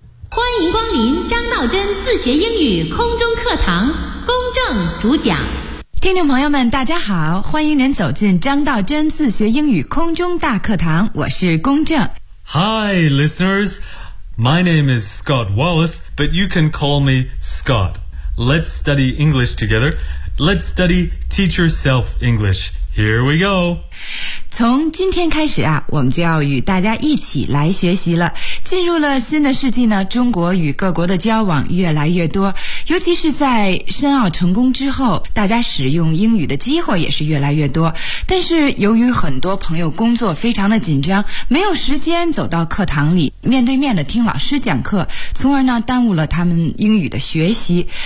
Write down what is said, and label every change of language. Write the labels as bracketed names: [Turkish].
[Chinese] 欢迎光临张道真自学英语空中课堂，公正主讲。听众朋友们大家好，欢迎您走进张道真自学英语空中大课堂，我是公正。 [English] Hi, listeners. My name is Scott Wallace, but you can call me Scott. Let's study English together. Let's study Teach Yourself English. Here we go. [Chinese] 从今天开始啊，我们就要与大家一起来学习了。进入了新的世纪呢，中国与各国的交往越来越多，尤其是在申奥成功之后，大家使用英语的机会也是越来越多。但是由于很多朋友工作非常的紧张，没有时间走到课堂里面对面的听老师讲课，从而呢耽误了他们英语的学习。